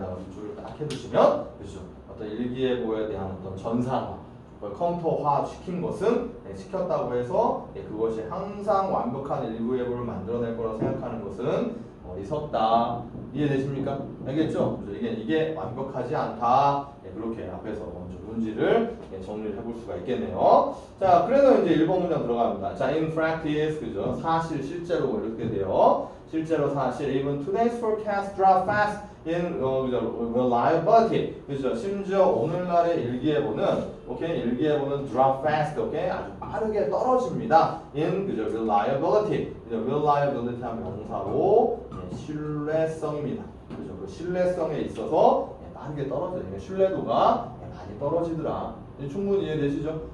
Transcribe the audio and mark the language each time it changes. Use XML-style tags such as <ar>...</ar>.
<ko>라고 줄을 딱 해두시면, 그죠? 어떤 일기예보에 대한 어떤 전산화, 컴퓨터화 시킨 것은 시켰다고 해서 그것이 항상 완벽한 일기예보를 만들어낼 거라고 생각하는 것은 어리석다. 이해되십니까? 알겠죠? 이게 완벽하지 않다. 그렇게 앞에서 먼저 문지를 정리를 해볼 수가 있겠네요. 자, 그래서 이제 1번 문장 들어갑니다. 자,</ko> <en>in practice,</en> <ko>그죠? 사실, 실제로 이렇게 돼요. 실제로 사실,</ko> <en>even today's forecast drop fast in reliability.</en> <ko>그죠? 심지어 오늘날의 일기예보는, 오케이? 일기예보는</ko> <en>drop fast,</en> <ko>오케이? 아주 빠르게 떨어집니다. in, 그죠? reliability. 그죠? reliability 한 명사로 신뢰성입니다. 그죠? 그 신뢰성에 있어서 빠르게 떨어져요. 그러니까 신뢰도가 많이 떨어지더라. 충분히 이해되시죠?</ko>